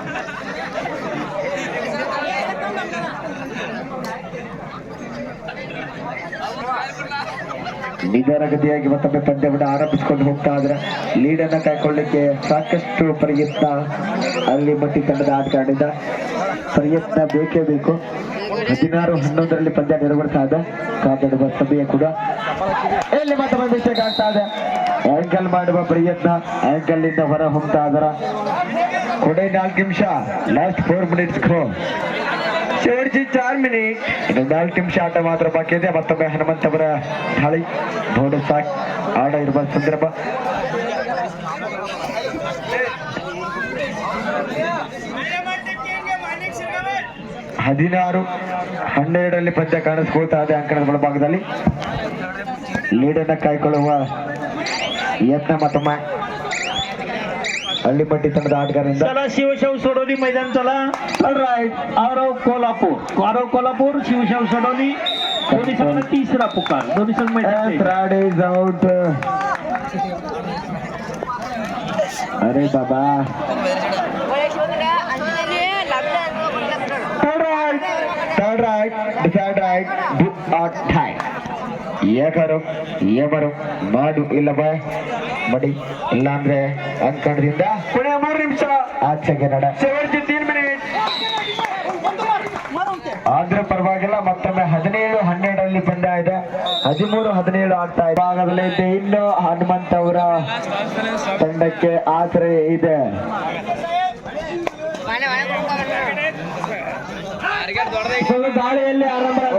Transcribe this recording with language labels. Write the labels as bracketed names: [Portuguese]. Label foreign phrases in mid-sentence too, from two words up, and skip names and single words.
[Kannada] ನಿಧಾನಗತಿಯಾಗಿ ಮತ್ತೊಮ್ಮೆ ಪಂದ್ಯವನ್ನು ಆರಂಭಿಸಿಕೊಂಡು ಹೋಗ್ತಾ ಇದ್ರೆ ಲೀಡ್ ಅನ್ನ ಕಾಯ್ಕೊಳ್ಳಿಕ್ಕೆ ಸಾಕಷ್ಟು ಪ್ರಯತ್ನ ಅಲ್ಲಿ ಮಟ್ಟಿ ತಂಡದ ಆಟಗಾರರಿಂದ ಪ್ರಯತ್ನ ಬೇಕೇ ಬೇಕು. 16-11 ಪಂದ್ಯ ನಿರ್ವಹಿಸ್ತಾ ಇದೆ ಕಾದಾಡುವ ಸಮಯ ಕೂಡ. ಇಲ್ಲಿ ಮತ್ತೊಮ್ಮೆ ಮಿಸ್ಟೇಕ್ ಆಗ್ತಾ ಇದೆ. ಆಂಕಲ್ ಮಾಡುವ ಪ್ರಯತ್ನ, ಆಂಕಲ್ ಇಂದ ಹೊರ ಹೋಗ್ತಾ ಇದರ ಕೊಡೆ 4 ನಿಮಿಷ, [English] last 4 minutes [Marathi] शेवटची 4 मिनिट. [Kannada] ಇನ್ನು 4 ನಿಮಿಷ ಆಟ ಮಾತ್ರ ಬಾಕಿ ಇದೆ. ಮತ್ತೊಮ್ಮೆ ಹನುಮಂತ್ ಅವರ ದಾಳಿ ಬೋರ್ಡ್ ಸಾಕ್ ಆಡ ಇರುವ ಸಂದರ್ಭ. ಹದಿನಾರು 12 ಪಂದ್ಯ ಕಾಣಿಸ್ಕೊಳ್ತಾ ಇದೆ ಅಂಕಣದ ಒಳಭಾಗದಲ್ಲಿ. ಲೀಡನ್ನ ಕಾಯ್ಕೊಳ್ಳುವ ಯತ್ನ ಮತ್ತೊಮ್ಮೆ हल्लीपट्टी ತಂಡದ ಆಟಗಾರರಿಂದ. [Marathi] चला शिवशाहू सोडवली मैदान. चला राईट. आरव कोल्हापूर शिवशाहू सोडवली. दोन्ही संघांना तिसरा पुकार. दोन्ही संघ मैदान. [English] Third is out. [Marathi] अरे बाबा [English] third right decide right do aur tie. [Kannada] ಏಕರು ಏಮರು ಮಾಡು ಇಲ್ಲವ ಮಡಿ ಇಲ್ಲ ಅಂದ್ರೆ ಅಂಕಣದಿಂದ पुढे 3 ನಿಮಿಷ. ಆಚೆಗೆ ನಡ. [Marathi] शेवटची 3 मिनिट. [Kannada] ಆದ್ರೆ ಪರವಾಗಿಲ್ಲ. ಮತ್ತೊಮ್ಮೆ 17-12 ಪಂದ್ಯ ಇದೆ. 13-17 ಆಗ್ತಾ ಇದೆ. ಭಾಗದಲ್ಲಿ ಇದೆ. ಇನ್ನು ಹನುಮಂತ್ ಅವರ ತಂಡಕ್ಕೆ ಆಶ್ರಯ ಇದೆ. ದಾಳಿಯಲ್ಲಿ ಆರಂಭ.